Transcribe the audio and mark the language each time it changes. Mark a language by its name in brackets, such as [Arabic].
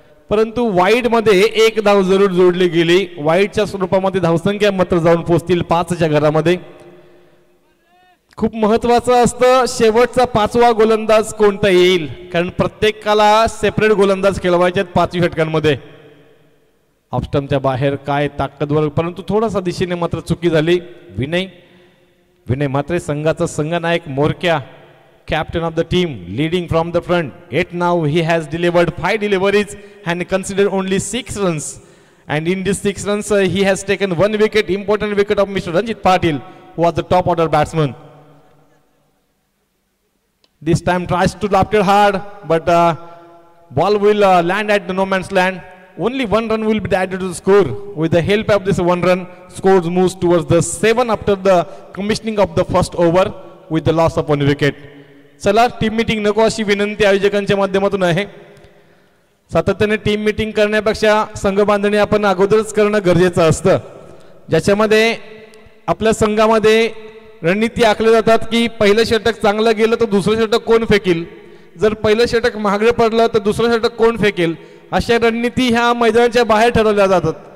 [Marathi] परंतु वाईडमध्ये एक धाव जरूर जोडली गेली. वाईडच्या स्वरूपामध्ये धावसंख्या मात्र जाऊन पोहोचतील 5च्या घरामध्ये. खूप महत्वाचं असतं शेवटचा 5वा गोलंदाज कोणता येईल, कारण प्रत्येकाला सेपरेट गोलंदाज खेळवायचे आहेत 5 षटकांमध्ये. ऑफस्टंपच्या बाहेर काय ताकदवर, परंतु थोडासा दिशेने मात्र चुकी झाली. विनय मात्र संघाचा संघनायक मोरक्या, [English] captain of the team, leading from the front. Yet now he has delivered 5 deliveries and considered only 6 runs. And in these 6 runs, he has taken 1 wicket, important wicket of Mr. Ranjit Patil, who was the top order batsman. This time tries to loft it hard, but ball will land at the no man's land. Only 1 run will be added to the score. With the help of this 1 run, scores moves towards the 7 after the commissioning of the first over with the loss of 1 wicket. [Marathi] चला team meeting नको अशी विनंती आयोजकांच्या माध्यमातून आहे. सातत्याने team meeting करण्यापेक्षा संघ बांधणी आपण अगोदरच करणं गरजेचं असतं, ज्याच्यामध्ये आपल्या संघामध्ये रणनीती आखल्या जातात की पहिलं षटक चांगलं गेलं तर दुसरं षटक कोण फेकेल, जर पहिलं षटक महागडे पडलं तर दुसरं षटक कोण फेकेल, अशा रणनीती ह्या मैदानाच्या बाहेर ठरवल्या जातात.